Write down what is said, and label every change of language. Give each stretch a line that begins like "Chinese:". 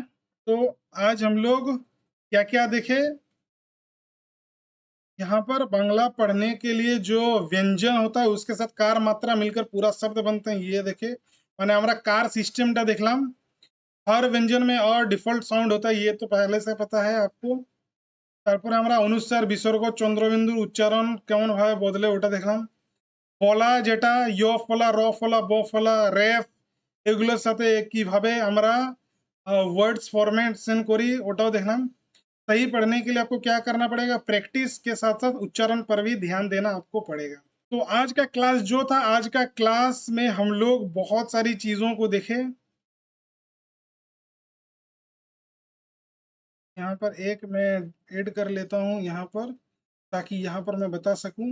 Hindi: तो आज हम लोग क्या क्या देखे, यहाँ पर बांग्ला पढ़ने के लिए जो व्यंजन होता है उसके साथ कार मात्रा मिलकर पूरा शब्द बनते हैं, ये देखे। मैंने हमारा कार सिस्टमটা দেখলাম। हर व्यंजन में और डिफॉल्ट साउंड होता है, ये तो पहले से पता है आपको।
Bangla: তারপরে আমরা অনুস্বার, বিসর্গ, চন্দ্রবিন্দুর উচ্চারণ কেমন ভাবে বদলে ওটা দেখলাম। ফলা, যেটা য় ফলা, র ফলা, ব ফলা, রেফ, এগুলোর সাথে কিভাবে আমরা वर्ड्स फॉर्मेशन करी ওটাও দেখলাম।
Hindi: सही पढ़ने के लिए आपको क्या करना पड़ेगा? प्रैक्टिस के साथ साथ उच्चारण पर भी ध्यान देना आपको पड़ेगा। तो आज का क्लास जो था, आज का क्लास में हम लोग बहुत सारी चीजों को देखे। यहाँ पर एक मैं ऐड कर लेता हूँ यहाँ पर, ताकि यहाँ पर मैं बता सकूं।